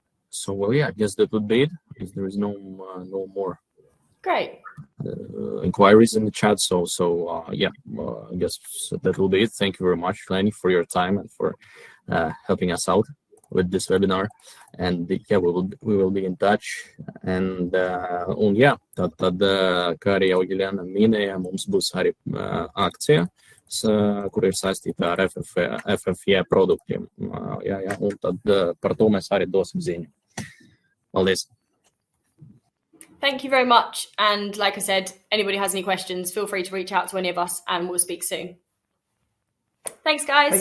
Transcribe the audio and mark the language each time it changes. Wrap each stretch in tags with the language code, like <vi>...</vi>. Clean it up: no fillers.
<en>So well, yeah, I guess that would be it. Because there is no more Great. Inquiries in the chat. So yeah, I guess that will be it. Thank you very much, Lenny, for your time and for helping us out with this webinar. And yeah, we will be in touch. And yeah,</en> <lv>tad kā arī jau Juliana minēja, mums būs arī akcija, kur ir saistīta ar FFE produktiem. Jā, un tad par to mēs arī dosim ziņu. Paldies.</lv> <en>Thank you very much. And like I said, anybody has any questions, feel free to reach out to any of us and we'll speak soon. Thanks, guys.</en>